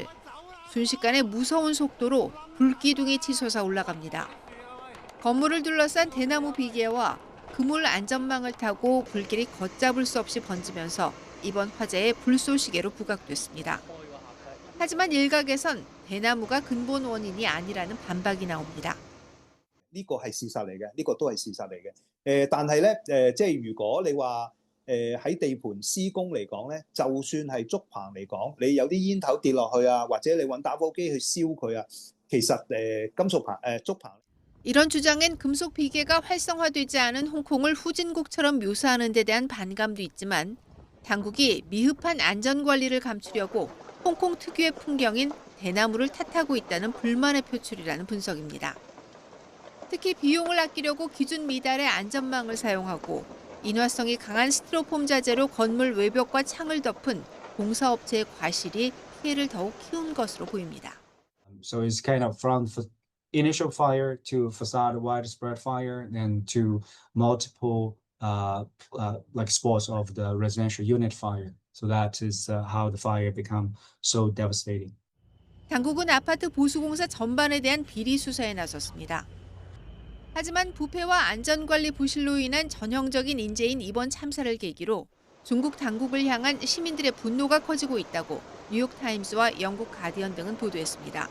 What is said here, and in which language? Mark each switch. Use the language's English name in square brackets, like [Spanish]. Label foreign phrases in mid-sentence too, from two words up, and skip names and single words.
[Korean] 순식간에 무서운 속도로 불기둥이 치솟아 올라갑니다. 건물을 둘러싼 대나무 비계와 그물 안전망을 타고 불길이 걷잡을 수 없이 번지면서 이번 화재의 불쏘시개로 부각됐습니다. 하지만 일각에선 대나무가 근본 원인이 아니라는 반박이 나옵니다. [Cantonese] 呢個係事實嚟嘅，呢個都係事實嚟嘅。但係咧，即係如果你話喺地盤施工嚟講咧，就算係竹棚嚟講，你有啲煙頭跌落去啊，或者你揾打火機去燒佢啊，其實金屬棚竹棚。 [Korean] 이런 주장엔 금속 비계가 활성화되지 않은 홍콩을 후진국처럼 묘사하는 데 대한 반감도 있지만 당국이 미흡한 안전관리를 감추려고 홍콩 특유의 풍경인 대나무를 탓하고 있다는 불만의 표출이라는 분석입니다. 특히 비용을 아끼려고 기준 미달의 안전망을 사용하고 인화성이 강한 스티로폼 자재로 건물 외벽과 창을 덮은 공사업체의 과실이 피해를 더욱 키운 것으로 보입니다. [English] So it's kind of from initial fire to facade widespread fire, then to multiple like spots of the residential unit fire. So that is how the fire become so devastating. [Korean] 당국은 아파트 보수공사 전반에 대한 비리 수사에 나섰습니다. 하지만 부패와 안전관리 부실로 인한 전형적인 인재인 이번 참사를 계기로 중국 당국을 향한 시민들의 분노가 커지고 있다고 뉴욕타임스와 영국 가디언 등은 보도했습니다.